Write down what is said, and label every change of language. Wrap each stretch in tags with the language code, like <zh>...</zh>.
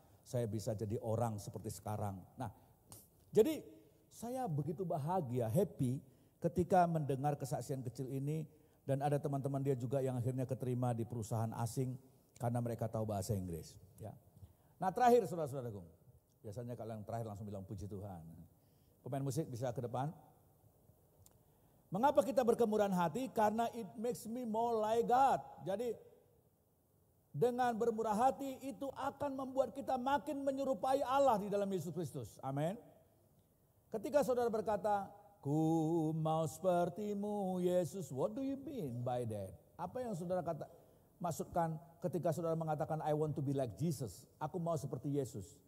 <id>saya bisa jadi orang seperti sekarang. Nah, jadi saya begitu bahagia, happy ketika mendengar kesaksian kecil ini dan ada teman-teman dia juga yang akhirnya keterima di perusahaan asing karena mereka tahu bahasa Inggris. Ya. Nah terakhir saudara-saudaraku, biasanya kalau yang terakhir langsung bilang puji Tuhan. Pemain musik bisa ke depan. Mengapa kita berkemurahan hati?</id> <en>Karena it makes me more like God.</en> <id>Jadi dengan bermurah hati itu akan membuat kita makin menyerupai Allah di dalam Yesus Kristus. Amin. Ketika saudara berkata, ku mau sepertimu Yesus, what do you mean by that? Apa yang saudara maksudkan ketika saudara mengatakan I want to be like Jesus, aku mau seperti Yesus.</id>